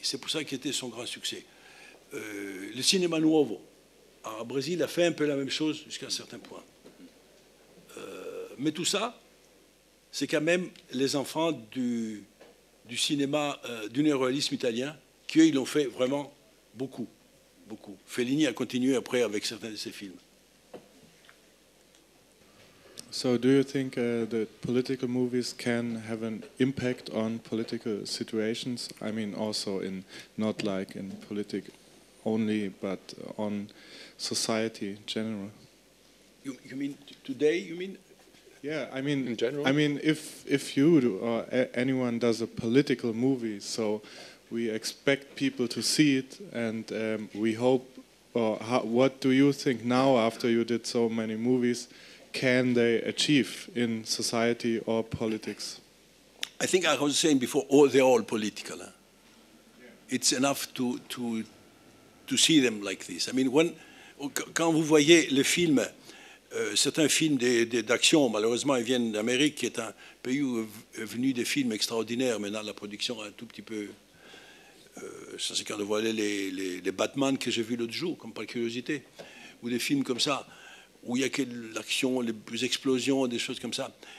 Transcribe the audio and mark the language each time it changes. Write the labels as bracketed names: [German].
[French] C'est pour ça qu'il était son grand succès. Le cinéma nuovo, au Brésil, a fait un peu la même chose jusqu'à un certain point. Mais tout ça, c'est quand même les enfants du cinéma, du néoréalisme italien, qui, eux, ils l'ont fait vraiment beaucoup, beaucoup. Fellini a continué après avec certains de ses films. [English] So do you think that political movies can have an impact on political situations? I mean, also in not like in politics only, but on society in general. You mean today? You mean? Yeah, I mean, In general? I mean, if you do, or anyone does a political movie, so we expect people to see it, and we hope. What do you think now, after you did so many movies, can they achieve in society or politics? I think I was saying before, they're all political. Huh? Yeah. It's enough to see them like this. I mean, [French] quand vous voyez les films, certains films d'action, malheureusement, ils viennent d'Amérique, qui est un pays où est venu des films extraordinaires. Maintenant, la production est un tout petit peu... c'est quand de voir les Batman que j'ai vus l'autre jour, comme par curiosité, ou des films comme ça, où il y a que l'action, les explosions, des choses comme ça.